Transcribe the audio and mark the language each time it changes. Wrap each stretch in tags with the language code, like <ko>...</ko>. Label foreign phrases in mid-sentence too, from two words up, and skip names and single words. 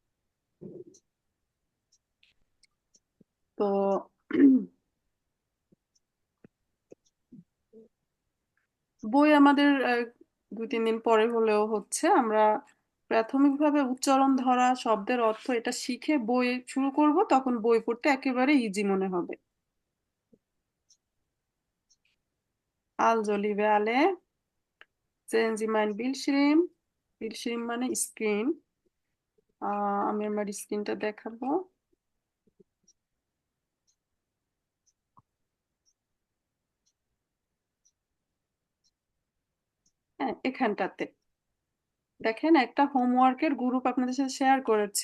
<bn>তো বই আমাদের 2-3 দিন পরে হলেও হচ্ছে। আমরা প্রাথমিকভাবে উচ্চারণ ধরা, শব্দের অর্থ এটা শিখে বই শুরু করব, তখন বই পড়তে একেবারে ইজি মনে হবে।</bn> <de>Also, liebe alle, sehen Sie mein Bildschirm?</de> <bn>Bildschirm মানে স্ক্রিন। আমি আমার স্ক্রিনটা দেখাবো। হ্যাঁ, এখানটাতে দেখেন একটা হোমওয়ার্কের গ্রুপ আপনাদের সাথে শেয়ার করেছি।</bn>